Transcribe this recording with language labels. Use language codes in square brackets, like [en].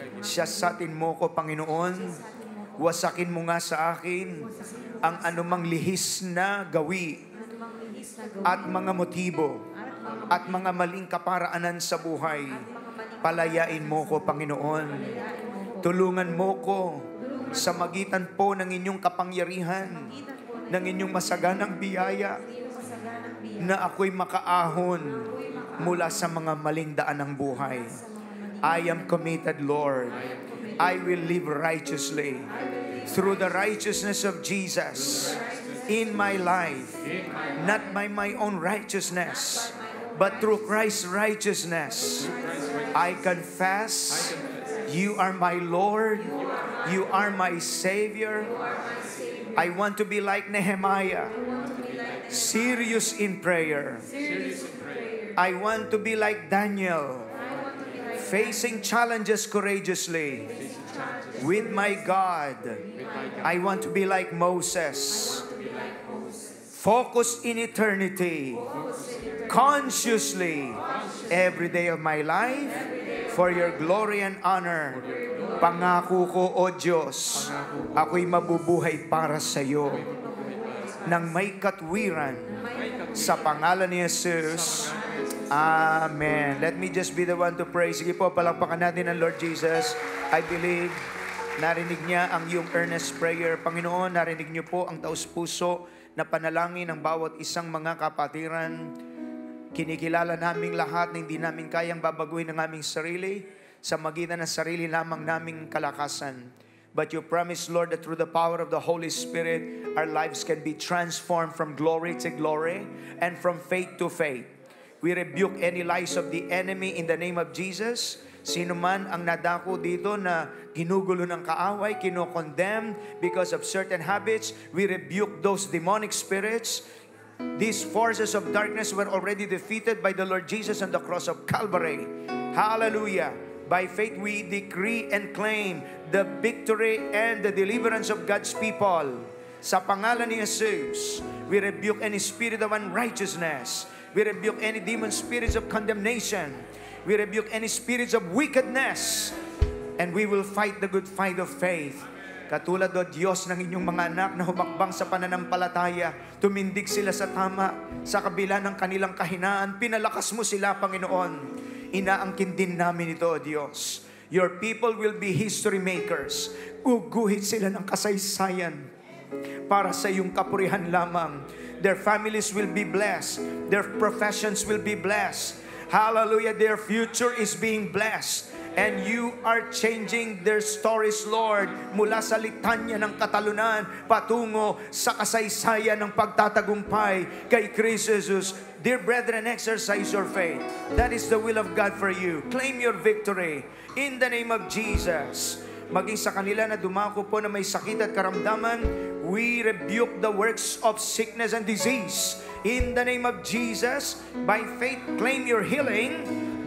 [tl] Siyasatin mo ko, Panginoon. Wasakin mo nga sa akin ang anumang lihis na gawi at mga motibo at mga maling kaparaanan sa buhay. Palayain mo ko, Panginoon. Tulungan mo ko sa magitan po ng inyong kapangyarihan, ng inyong masaganang biyaya, na ako'y makaahon mula sa mga maling daan ng buhay. [en] I am committed, Lord. I will live righteously through the righteousness of Jesus in my life, not by my own righteousness, but through Christ's righteousness. I confess you are my Lord, you are my Savior. I want to be like Nehemiah, serious in prayer. I want to be like Daniel, facing challenges courageously with my God. I want to be like Moses, focused in eternity, consciously every day of my life for your glory and honor. [tl] Pangako ko, O Diyos, ako'y mabubuhay para sa iyo nang may katwiran sa pangalan ni Jesus. Amen. [en] Let me just be the one to pray. [tl] Sige po, palakpakan natin ang Lord Jesus. [en] I believe [tl] narinig niya ang iyong [en] earnest prayer. [tl] Panginoon, narinig niyo po ang taus-puso na panalangin ng bawat isang mga kapatiran. Kinikilala naming lahat na hindi namin kayang babaguhin ang aming sarili sa magitan ng sarili lamang naming kalakasan. [en] But you promise, Lord, that through the power of the Holy Spirit, our lives can be transformed from glory to glory and from faith to faith. We rebuke any lies of the enemy in the name of Jesus. [tl] Sino man ang nadako dito na ginugulo ng kaaway, kinokondemn [en] because of certain habits, we rebuke those demonic spirits. These forces of darkness were already defeated by the Lord Jesus on the cross of Calvary. Hallelujah. By faith, we decree and claim the victory and the deliverance of God's people. [tl] Sa pangalan ni Jesus, [en] we rebuke any spirit of unrighteousness. We rebuke any demon spirits of condemnation. We rebuke any spirits of wickedness. And we will fight the good fight of faith. [tl] Katulad, O Diyos, ng inyong mga anak na humakbang sa pananampalataya, tumindig sila sa tama, sa kabila ng kanilang kahinaan, pinalakas mo sila, Panginoon. Inaangkin din namin ito, O Diyos. [en] Your people will be history makers. [tl] Uguhit sila ng kasaysayan para sa iyong kapurihan lamang. [en] Their families will be blessed. Their professions will be blessed. Hallelujah. Their future is being blessed. And you are changing their stories, [tl] Lord, mula sa litanya ng katalunan patungo sa kasaysayan ng pagtatagumpay kay Kristo Jesus. [en] Dear brethren, exercise your faith. That is the will of God for you. Claim your victory in the name of Jesus. [tl] Maging sa kanila na dumako po na may sakit at karamdaman, [en] we rebuke the works of sickness and disease. In the name of Jesus, by faith, claim your healing.